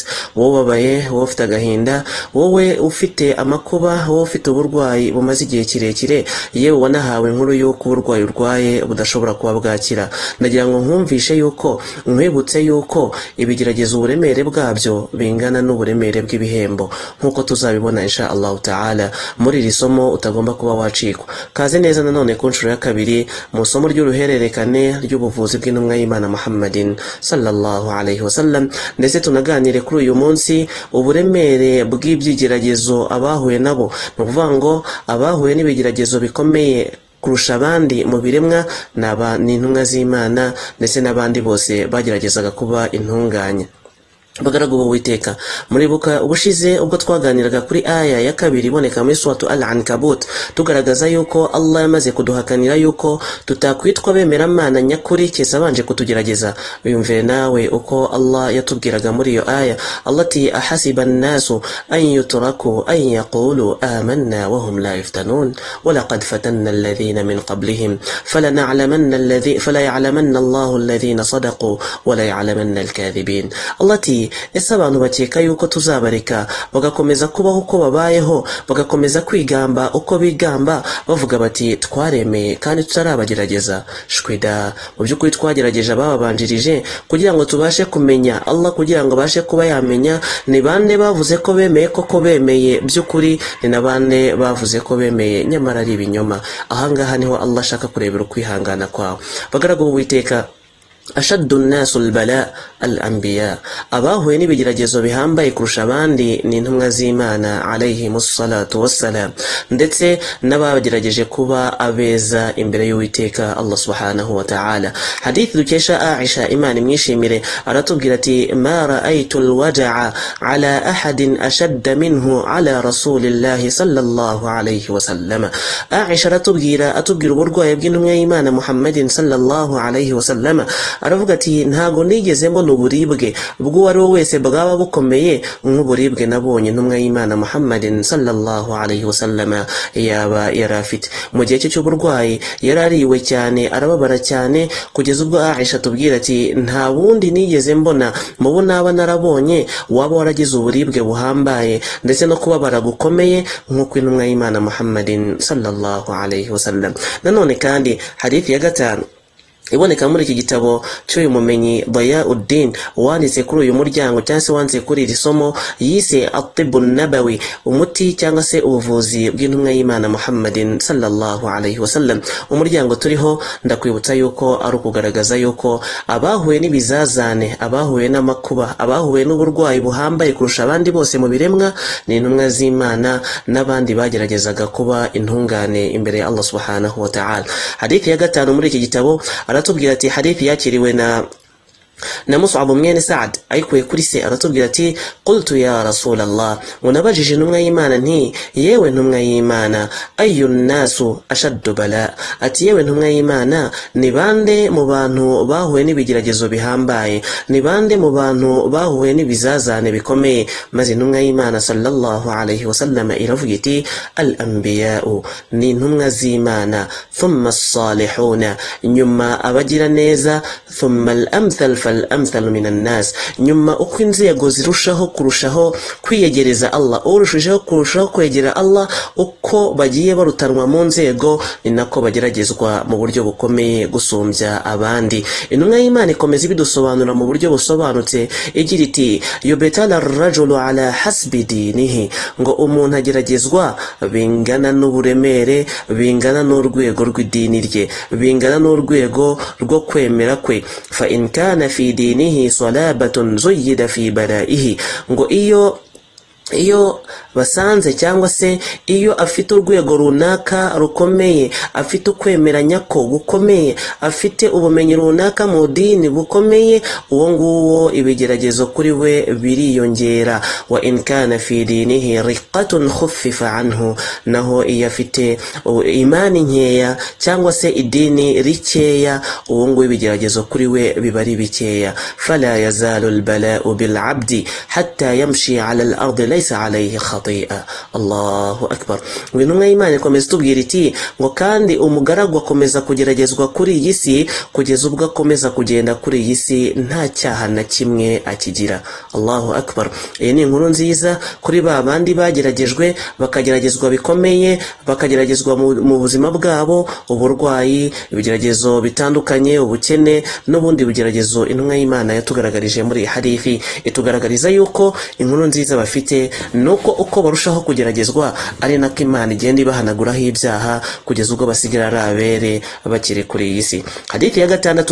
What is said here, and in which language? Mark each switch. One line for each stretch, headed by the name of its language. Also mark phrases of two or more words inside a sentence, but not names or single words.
Kinyarwanda: Wowe ubabaye, wowe ufite agahinda, wowe ufite amakuba, wowe ufite uburwayi bumaze igihe kirekire, yewe wanahawe inkuru y'uko uburwayi urwaye budashobora kuba bwakira. Ndagira ngo nkumvishe yuko, nkwibutse yuko ibigeragezo uburemere bwabyo bingana n'uburemere bw'ibihembo, nk'uko tuzabibona
Arabic: إن شاء الله تعالى
Kinyarwanda: muri iri somo utagomba kuba wacikwa. Kaze neza nanone ku nshuro ya kabiri mu somo ry'uruhererekane ry'ubuvuzi bw'intumwa y'Imana Muhammadin
Arabic: صلى الله عليه وسلم,
Kinyarwanda: ndetse tunaganire kuri uyu munsi uburemere bw'ibyigeragezo abahuye nabo. Ni ukuvuga ngo abahuye n'ibigeragezo bikomeye kurusha abandi mu biremwa ni intumwa z'Imana, ndetse n'abandi bose bageragezaga kuba intunganye. Bagaragu b'Uwiteka, muribuka ubushize ubwo twaganiraga kuri aya ya kabiri iboneka muri suratu Al-Ankabut, tugaragaza yuko Allah yamaze kuduhakanira yuko tutakwitwa bemeramana nyakuri keza abanje kutugerageza. Uyumvire nawe uko Allah yatubwiraga muri iyo aya.
Arabic: Allah ati أحسب الناس أن يتركوا أن يقولوا آمنا وهم لا يفتنون ولقد فتنا الذين من قبلهم فليعلمن الله الذين صدقوا وليعلمن الكاذبين.
Kinyarwanda: Allah ati ese abantu bakeka yuko tuzabareka bagakomeza kubaho uko babayeho, bagakomeza kwigamba uko bigamba, bavuga bati twaremeye kandi tutarabagerageza? Shwida, mu by'ukuri twagerageje ababanjirije kugira ngo tubashe kumenya Allah, kugira ngo bashe kuba yamenya ni bande bavuze ko bemeye koko bemeye by'ukuri, ni na bande bavuze ko bemeye nyamara ari ibinyoma. Ahangaha niho Allah ashaka kurebera ukwihangana kwawe. Bagaragu b'Uwiteka,
Arabic: أشد الناس بلاء الأنبياء,
Kinyarwanda: abahuye n'ibigeragezo bihambaye kurusha abandi ni intumwa z'Imana
Arabic: عليهم الصلاة والسلام,
Kinyarwanda: ndetse n'abagerageje kuba abeza imbere y'Uwiteka Allah
Arabic: سبحانه وتعالى.
Kinyarwanda: Hadith dukesha Aisha, Imana imwishimire, aratubwira ati
Arabic: ما رأيت الوجع على أحد أشد منه على رسول الله صلى الله عليه وسلم.
Kinyarwanda: Aisha atubwira uburwayi bw'intumwa y'Imana Muhammadin
Arabic: صلى الله عليه وسلم.
Kinyarwanda: Aravuga ati ntago nigeze mbona uburibwe bw'uwo ari we wese bwaba bukomeye nk'uburibwe nabonye intumwa y'Imana Muhammadin
Arabic: صلى الله عليه وسلم
Kinyarwanda: yaba yarafite. Mu gihe cye cy'uburwayi yarariwe cyane, arababara cyane, kugeza ubwo Aisha tubwira ati nta wundi nigeze mbona mu bo naba narabonye waba waragize uburibwe buhambaye ndetse no kubabara gukomeye nk'uko intumwa y'Imana Muhammadin
Arabic: صلى الله عليه وسلم.
Kinyarwanda: Nanone kandi hadithi ya gatanu iboneka muri iki gitabo cy'uyu mumenyi Dayauddin wanditse kuri uyu muryango cyangwa se wanditse kuri iri somo, yise at-tibbun nabawi, umuti cyangwa se ubuvuzi bw'intumwa y'Imana Muhammadin
Arabic: صلى الله عليه وسلم.
Kinyarwanda: Umuryango turiho ndakwibutsa yuko ari ukugaragaza yuko abahuye n'ibizazane, abahuye n'amakuba, abahuye n'uburwayi buhambaye kurusha abandi bose mu biremwa ni intumwa z'Imana n'abandi bageragezaga kuba intungane imbere ya Allah
Arabic: سبحانه وتعالى.
Kinyarwanda: Hadithi ya gatanu muri iki gitabo aratubwira ati, hadithi yakiriwe na Mus'ab mwene Sa'd ayikuye kuri se, aratubwira ati
Arabic: قلت يا رسول الله,
Kinyarwanda: unabajije intumwa y'Imana nti yewe ntumwa y'Imana,
Arabic: أي الناس أشد بلاء,
Kinyarwanda: ati yewe ntumwa y'Imana ni bande mu bantu bahuye n'ibigeragezo bihambaye, ni bande mu bantu bahuye n'ibizazane bikomeye? Maze intumwa y'Imana
Arabic: صلى الله عليه وسلم
Kinyarwanda: iravuga iti al-anbiya'u, ni intumwa z'Imana,
Arabic: ثم الصالحون,
Kinyarwanda: nyuma abagira neza,
Arabic: ثم الأمثل فالأمثل من الناس
Kinyarwanda: nyuma uko inzego zirushaho kurushaho kwiyegereza Allah urushijeho kurushaho kwegera Allah uko bagiye barutanwa mu nzego ni nako bageragezwa mu buryo bukomeye gusumbya abandi intumwa y'Imana ikomeza ibidusobanura mu buryo busobanutse igira iti yubetala
Arabic: الرجل على حسب دينه
Kinyarwanda: ngo umuntu ageragezwa bingana n'uburemere bingana n'urwego rw'idini rye bingana n'urwego rwo kwemera kwe
Arabic: فإن كان في دينه صلابة زيد في بلائه
Kinyarwanda: ngo iyo basanze cyangwa se iyo afite urwego runaka rukomeye afite ukwemeranya ko gukomeye afite ubumenyi runaka mu dini bukomeye uwo nguwo ibigeragezo kuri we biriyongera
Arabic: وإن كان في دينه رقة خفف
Kinyarwanda: anhu naho iyo afite imani nkeya cyangwa se idini rikeya uwo nguwo ibigeragezo kuri we biba ari bikeya
Arabic: فلا يزال البلاء بالعبد حتى يمشي على الأرض ليس عليه خطيئة الله أكبر
Kinyarwanda: intumwa y'Imana ikomeza tubwira iti ngo kandi umugaragu akomeza kugeragezwa kuri iyi si kugeza ubwo akomeza kugenda kuri iyi si nta cyaha na kimwe akigira
Arabic: الله أكبر
Kinyarwanda: iyi ni inkuru nziza kuri ba bandi bageragejwe bakageragezwa bikomeye bakageragezwa mu buzima bwabo uburwayi ibigeragezo bitandukanye ubukene n'ubundi bigeragezo intumwa y'Imana yatugaragarije muri hadithi itugaragariza yuko inkuru nziza bafite nuko uko barushaho kugeragezwa ari nako Imana igenda ibahanaguraho ibyaha kugeza ubwo basigara ari abere bakiri kuri iyi si hadithi ya gatandatu